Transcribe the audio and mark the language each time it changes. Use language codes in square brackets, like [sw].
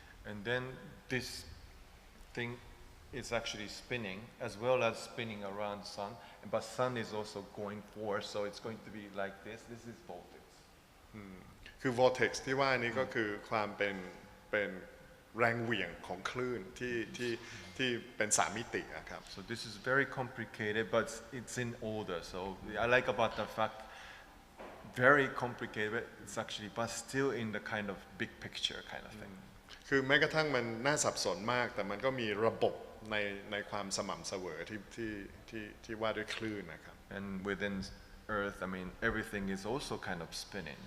[en] And then this thing is actually spinning as well as spinning around sun, but sun is also going forward, so it's going to be like this. This is vortex. [th] คือ vortex ที่ว่านี้ก็คือความเป็นแรงเหวี่ยงของคลื่นที่เป็นสามมิติครับ [en] So this is very complicated, but it's in order. So I like about the fact, very complicated, but it's actually, but still in the kind of big picture kind of thing. [th] คือแม้กระทั่งมันน่าสับสนมากแต่มันก็มีระบบในความสม่ำเสมอที่ว่าด้วยคลื่นนะครับ [en] And within Earth, I mean, everything is also kind of spinning.